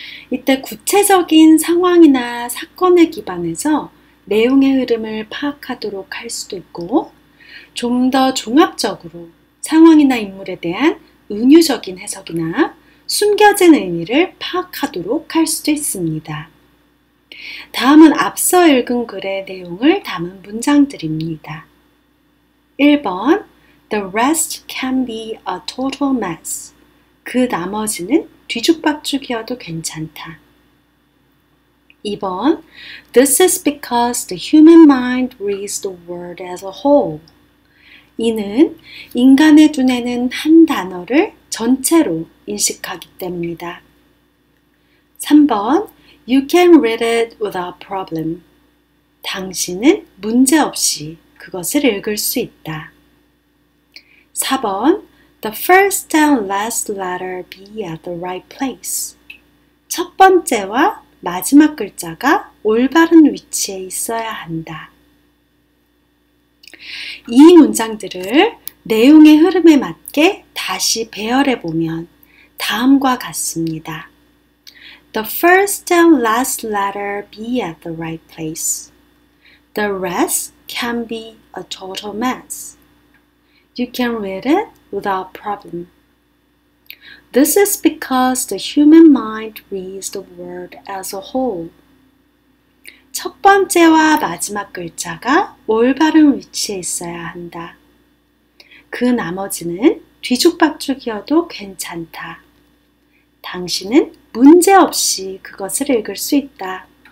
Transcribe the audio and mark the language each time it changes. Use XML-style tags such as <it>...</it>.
<ko>이때 구체적인 상황이나 사건에 기반해서 내용의 흐름을 파악하도록 할 수도 있고 좀 더 종합적으로 상황이나 인물에 대한 은유적인 해석이나 숨겨진 의미를 파악하도록 할 수도 있습니다. 다음은 앞서 읽은 글의 내용을 담은 문장들입니다.</ko> <en>1번 The rest can be a total mess.</en> <ko>그 나머지는 뒤죽박죽이어도 괜찮다.</ko> <en>2번 This is because the human mind reads the word as a whole.</en> <ko>이는 인간의 두뇌는 한 단어를 전체로 인식하기 때문이다.</ko> <en>3번 You can read it without problem.</en> <ko>당신은 문제없이 그것을 읽을 수 있다.</ko> <en>4번 The first and last letter be at the right place.</en> <ko>첫 번째와 마지막 글자가 올바른 위치에 있어야 한다. 이 문장들을 내용의 흐름에 맞게 다시 배열해 보면 다음과 같습니다.</ko> <en>The first and last letter be at the right place. The rest can be a total mess. You can read it without problem. This is because the human mind reads the word as a whole.</en> <ko>첫 번째와 마지막 글자가 올바른 위치에 있어야 한다. 그 나머지는 뒤죽박죽이어도 괜찮다. 당신은 문제없이 그것을 읽을 수 있다.</ko>